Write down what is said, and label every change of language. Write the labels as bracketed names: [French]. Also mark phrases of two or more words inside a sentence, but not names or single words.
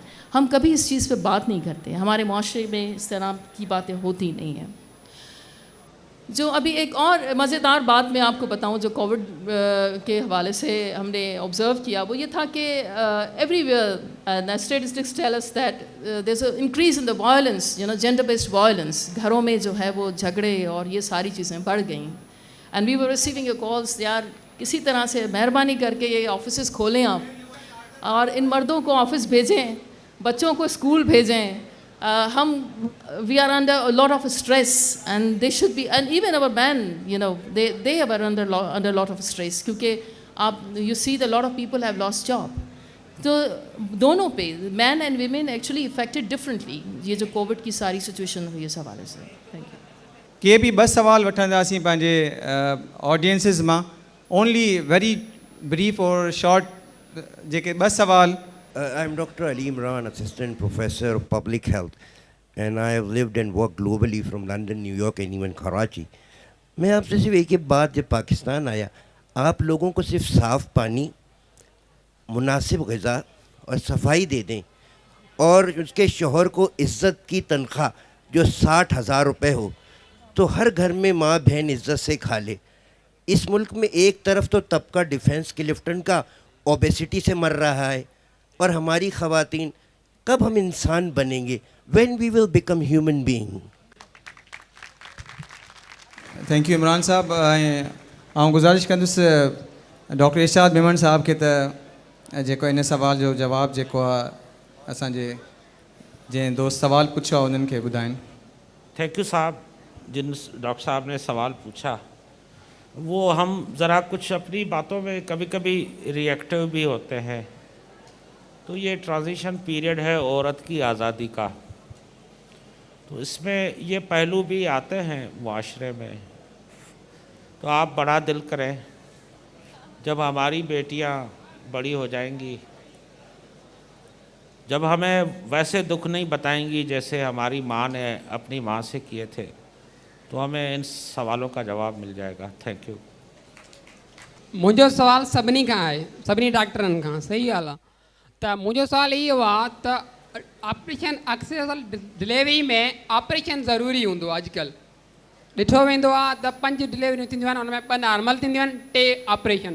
[Urdu] ہم کبھی اس چیز پہ بات نہیں کرتے، ہمارے معاشرے میں اس طرح کی باتیں ہوتی نہیں ہیں. جو ابھی ایک اور مزیدار بات میں آپ کو بتاؤں جو کووڈ کے حوالے سے ہم نے آبزرو کیا، وہ یہ تھا کہ [English] everywhere statistics tell us that there is a increase in the violence, gender based violence. [Urdu] گھروں میں جو ہے وہ جھگڑے اور یہ ساری چیزیں بڑھ گئی. [English] and we were receiving calls, [Urdu] یار کسی طرح سے مہربانی کر کے یہ آفس کھولیں آپ، اور ان مردوں کو آفس بھیجیں، بچوں کو اسکول بھیجیں. [English] ہم we are under a lot of stress and they should be, and even our man they are under lot of stress, [Urdu] کیونکہ آپ [English] you see the lot of people have lost job. [Urdu] تو دونوں پہ [English] man and women actually affected differently, [Urdu] یہ جو کووڈ کی ساری سچویشن ہوئی اس حوالے سے. [English] Thank you. [Sindhi] के भी 2 सवाल वठंदासीं पंहिंजे ऑडियंसिस मां। [English] only very brief and short [Sindhi] जेके ॿ सवाल [English] I'm Dr. Ali Imran, Assistant Professor of Public Health, and I have lived and worked globally from London, New York, and even Karachi. [Urdu] میں آپ سے صرف ایک ہی بات، جب پاکستان آیا، آپ لوگوں کو صرف صاف پانی، مناسب غذا اور صفائی دے دیں، اور اس کے شوہر کو عزت کی تنخواہ جو 60,000 روپے ہو، تو ہر گھر میں ماں بہن عزت سے کھا لے. اس ملک میں ایک طرف تو طبقہ ڈیفنس کے لیفٹیننٹ کا اوبیسٹی سے مر رہا ہے، اور ہماری خواتین، کب ہم انسان بنیں گے? [English] When we will become human being? Thank you Imran Sahab. [Sindhi] आउं गुज़ारिश कंदुसि डॉक्टर इरशाद मेमन साहब खे त जेको इन सवाल जो जवाबु जेको आहे असांजे जंहिं दोस्त सवाल पुछो आहे उन्हनि खे ॿुधाइनि। [English] Thank you Sahab. [Urdu] جن ڈاکٹر صاحب نے سوال پوچھا وہ ہم ذرا کچھ اپنی باتوں میں کبھی کبھی ری ایکٹو بھی ہوتے ہیں. تو یہ ٹرانزیشن پیریڈ ہے عورت کی آزادی کا، تو اس میں یہ پہلو بھی آتے ہیں معاشرے میں. تو آپ بڑا دل کریں، جب ہماری بیٹیاں بڑی ہو جائیں گی، جب ہمیں ویسے دکھ نہیں بتائیں گی جیسے ہماری ماں نے اپنی ماں سے کیے تھے، تو ہمیں ان سوالوں کا جواب مل جائے گا. [English] Thank you. [Sindhi] मुझो सवाल सभिनी खां आहे, सभिनी डॉक्टरनि खां। सही ॻाल्हि आहे। त मुंहिंजो सवाल इहो आहे त ऑपरेशन अक्सर डिलीवरी में ऑपरेशन ज़रूरी हूंदो आहे। अॼुकल्ह ॾिठो वेंदो आहे त 5 डिलीवरियूं थींदियूं आहिनि, हुन में 2 नॉर्मल थींदियूं आहिनि, 3 ऑपरेशन।